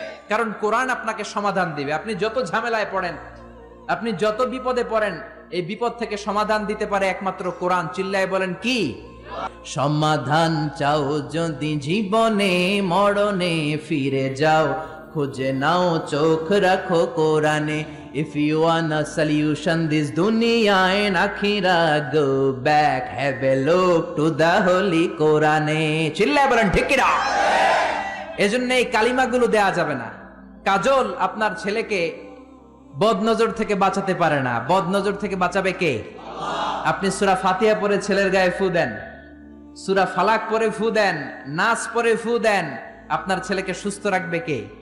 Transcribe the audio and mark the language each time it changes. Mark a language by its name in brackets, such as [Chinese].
[Bangla] কারণ কোরআন আপনাকে সমাধান দিবে। আপনি যত ঝামেলায় পড়েন, আপনি যত বিপদে পড়েন, এই বিপদ থেকে সমাধান দিতে পারে একমাত্র কোরআন। চিল্লায় বলেন কি? সমাধান চাও যদি জীবনে, মরণে ফিরে যাও, খুঁজে নাও চোখ রাখো কোরআনে। [English] If you want a solution this dunya and akhirah, go back, have a look to the holy Quran. [Bangla] চিল্লায় বলেন ঠিক কিনা? এজন্য এই কালিমাগুলো দেয়া যাবে না। কাজল আপনার ছেলেকে বদনজর থেকে বাঁচাতে পারে না। বদনজর থেকে বাঁচাবে কে? আপনি সূরা ফাতিহা পড়ে ছেলের গায়ে ফু দেন, সূরা ফালাক পড়ে ফু দেন, নাস পড়ে ফু দেন, আপনার ছেলেকে সুস্থ রাখবে কে?